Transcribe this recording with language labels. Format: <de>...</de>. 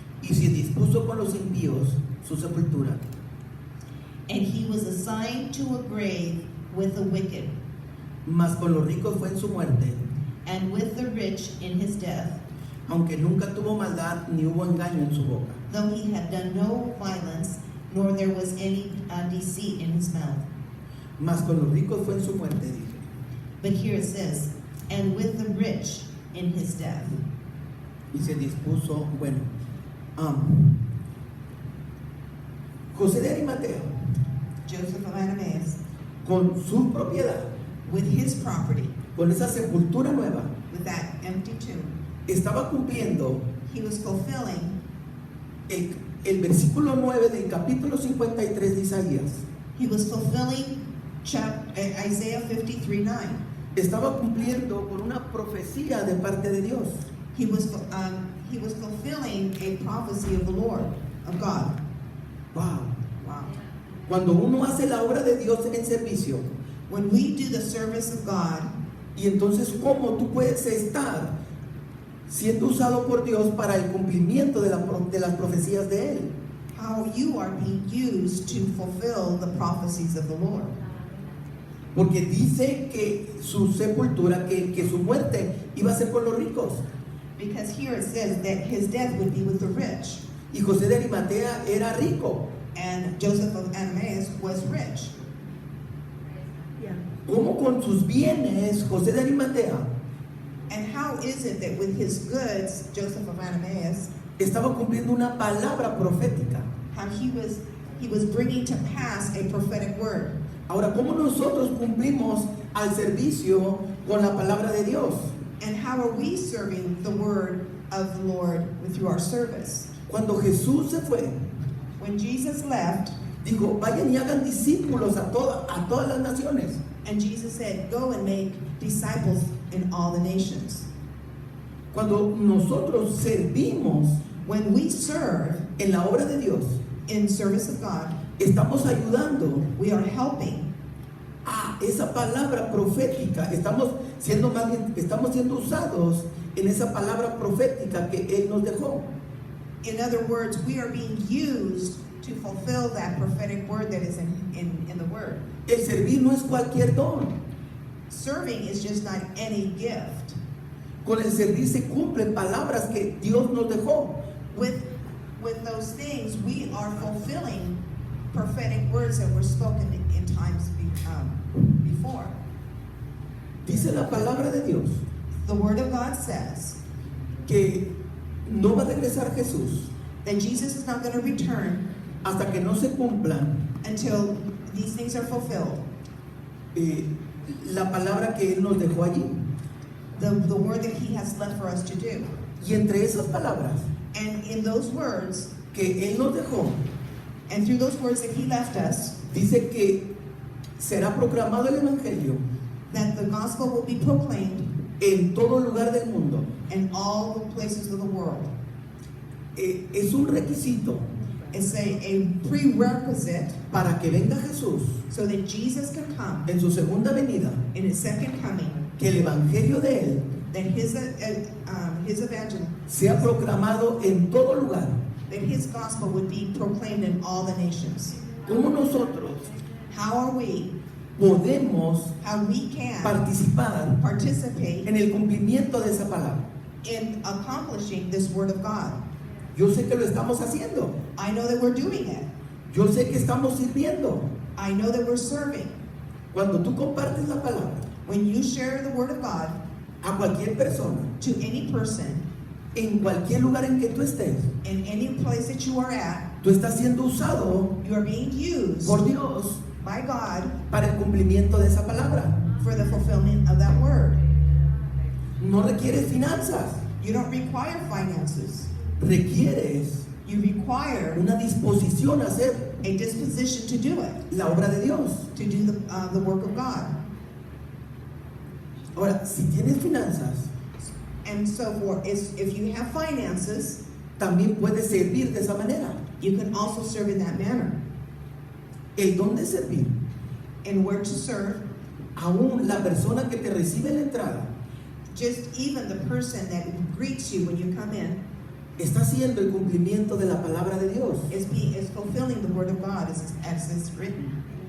<es>y se dispuso con los impíos su sepultura,</es> <en>and he was assigned to a grave with the wicked,</en> <es>mas con los ricos fue en su muerte,</es> <en>and with the rich in his death,</en> <es>aunque nunca tuvo maldad ni hubo engaño en su boca.</es> <en>though he had done no violence, nor there was any deceit in his mouth.</en> <es>Mas con los ricos fue en su muerte, dije.</es> <en>But here it says, and with the rich in his death.</en> <es>Y se dispuso, bueno, José de Arimatea,</es> <en>Joseph of Arimaeus,</en> <es>con su propiedad,</es> <en>with his property,</en> <es>con esa sepultura nueva,</es> <en>with that empty tomb,</en> <es>estaba cumpliendo</es> <en>he was fulfilling</en> <es>el versículo 9 del capítulo 53 de Isaías.</es> <en>He was fulfilling Isaiah 53:9.</en> <es>Estaba cumpliendo con una profecía de parte de Dios.</es> <en>He was fulfilling a prophecy of the Lord, of God. Wow. Wow.</en> <es>Cuando uno hace la obra de Dios en servicio,</es> <en>When we do the service of God,</en> <es>Y entonces, ¿cómo tú puedes estar siendo usado por Dios para el cumplimiento de las profecías de Él?</es> <en>how you are being used to fulfill the prophecies of the Lord.</en> <es>Porque dice que su sepultura, que su muerte iba a ser con los ricos.</es> <en>Because here it says that his death would be with the rich.</en> <es>Y José de Arimatea era rico.</es> <en>And Joseph of Arimathea was rich.</en> <es>¿Cómo con sus bienes José de Arimatea</es> <en>And how is it that with his goods, Joseph of Arimathea,</en> <es>estaba cumpliendo una palabra profética?</es> <en>how he was bringing to pass a prophetic word?</en> <es>Ahora, ¿cómo nosotros cumplimos al servicio con la palabra de Dios?</es> <en>And how are we serving the word of the Lord through our service?</en> <es>Cuando Jesús se fue,</es> <en>When Jesus left,</en> <es>dijo, vayan y hagan discípulos a todas las naciones.</es> <en>and Jesus said, go and make disciples in all the nations.</en> <es>Cuando nosotros servimos</es> <en>When we serve</en> <es>en la obra de Dios,</es> <en>in service of God,</en> <es>estamos ayudando</es> <en>we are helping</en> <es>a esa palabra profética. Estamos siendo usados en esa palabra profética que Él nos dejó.</es> <en>In other words, we are being used to fulfill that prophetic word that is in the word.</en> <es>El servir no es cualquier don.</es> <en>Serving is just not any gift.</en> <es>Con el servir se cumplen palabras que Dios nos dejó.</es> <en>With those things, we are fulfilling prophetic words that were spoken in times before.</en> <es>Dice la palabra de Dios</es> <en>The word of God says</en> <es>que no va a regresar Jesús</es> <en>that Jesus is not going to return</en> <es>hasta que no se cumplan</es> <en>until these things are fulfilled.</en> <es>La palabra que Él nos dejó allí.</es> <en>The word that he has left for us to do.</en> <es>Y entre esas palabras</es> <en>And in those words,</en> <es>que Él nos dejó,</es> <en>and through those words that he left us,</en> <es>dice que será proclamado el Evangelio</es> <en>that the gospel will be proclaimed</en> <es>en todo lugar del mundo.</es> <en>in all the places of the world.</en> <es>Es un requisito</es> <en>It's a prerequisite</en> <es>para que venga Jesús</es> <en>so that Jesus can come</en> <es>en su segunda venida,</es> <en>in his second coming,</en> <es>que el Evangelio de Él</es> <en>that his evangel,</en> <es>sea proclamado en todo lugar.</es> <en>that his gospel would be proclaimed in all the nations.</en> <es>¿Cómo nosotros</es> <en>How are we,</en> <es>podemos</es> <en>how we can</en> <es>participar</es> <en>participate</en> <es>en el cumplimiento de esa palabra?</es> <en>in accomplishing this word of God?</en> <es>Yo sé que lo estamos haciendo.</es> <en>I know that we're doing it.</en> <es>Yo sé que estamos sirviendo.</es> <en>I know that we're serving.</en> <es>Cuando tú compartes la palabra</es> <en>When you share the word of God</en> <es>a cualquier persona,</es> <en>to any person,</en> <es>en cualquier lugar en que tú estés,</es> <en>in any place that you are at,</en> <es>tú estás siendo usado</es> <en>you are being used</en> <es>por Dios</es> <en>by God</en> <es>para el cumplimiento de esa palabra.</es> <en>for the fulfillment of that word.</en> <es>No requieres finanzas,</es> <en>You don't require finances.</en> <es>requieres</es> <en>You require</en> <es>una disposición a hacer</es> <en>a disposition to do it,</en> <es>la obra de Dios.</es> <en>to do the work of God.</en> <es>Ahora, si tienes finanzas,</es> <en>And so if you have finances,</en> <es>también puedes servir de esa manera.</es> <en>you can also serve in that manner.</en> <es>El don de servir,</es> <en>And where to serve,</en> <es>aún la persona que te recibe en la entrada,</es> <en>just even the person that greets you when you come in</en> <es>está haciendo el cumplimiento de la palabra de Dios.</es> <en>is fulfilling the word of God as it's written.</en>